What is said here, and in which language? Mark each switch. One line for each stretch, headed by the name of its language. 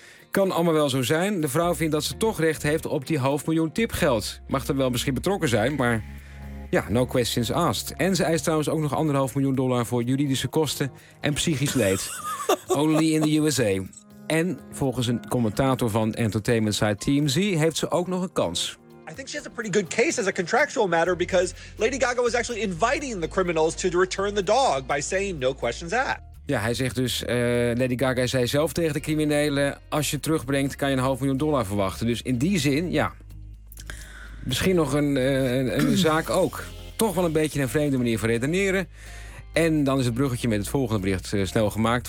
Dutch: Kan allemaal wel zo zijn. De vrouw vindt dat ze toch recht heeft op die $500,000 tipgeld. Mag er wel misschien betrokken zijn, maar ja,
English: no questions asked.
Dutch: En ze eist trouwens ook nog $1,500,000 voor juridische kosten en psychisch leed.
English: Only in the USA.
Dutch: En volgens een commentator van entertainment site TMZ heeft ze ook nog een kans.
English: I think she has a pretty good case as a contractual matter because Lady Gaga was actually inviting the criminals to return the dog by saying no questions asked.
Dutch: Ja, hij zegt dus, Lady Gaga zei zelf tegen de criminelen, als je terugbrengt kan je $500,000 verwachten. Dus in die zin, ja, misschien nog een zaak ook. Toch wel een beetje een vreemde manier van redeneren. En dan is het bruggetje met het volgende bericht snel gemaakt.